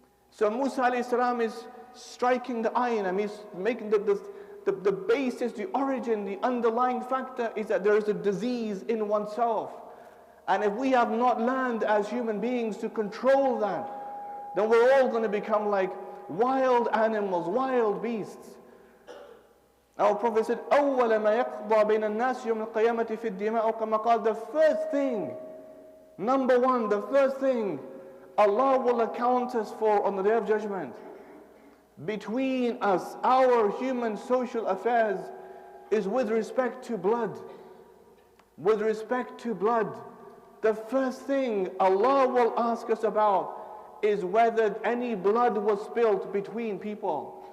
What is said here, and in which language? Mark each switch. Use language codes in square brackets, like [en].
[en] So Musa alayhi salam is striking the ayn, he's making the basis, the origin, the underlying factor is that there is a disease in oneself. And if we have not learned as human beings to control that, then we're all going to become like wild animals, wild beasts. Our Prophet said, [ar] أَوَّلَ مَا يَقْضَى بَيْنَ النَّاسِ يَوْمِ الْقِيَامَةِ فِي الدِّمَاءِ كَمَا قَالَ. [en] The first thing, number one, the first thing Allah will account us for on the Day of Judgment, between us, our human social affairs, is with respect to blood. With respect to blood. The first thing Allah will ask us about is whether any blood was spilled between people.